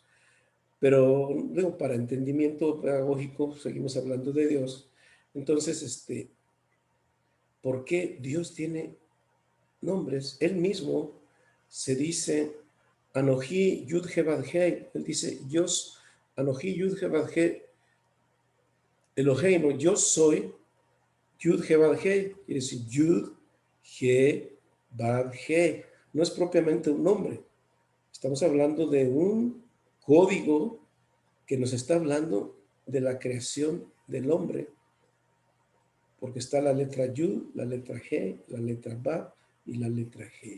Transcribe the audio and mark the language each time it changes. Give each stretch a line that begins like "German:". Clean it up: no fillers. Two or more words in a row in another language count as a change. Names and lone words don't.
Spanish: Pero digo, para entendimiento pedagógico, seguimos hablando de Dios. Entonces, ¿por qué Dios tiene nombres? Él mismo se dice Anoji Yud He Vav He. Él dice, Dios, Anoji Yud He Vav He, Eloheinu, yo soy Yud He Vav He, quiere decir Yud He Vav He. No es propiamente un nombre. Estamos hablando de un código que nos está hablando de la creación del hombre, porque está la letra Yud, la letra G, la letra Vav y la letra G.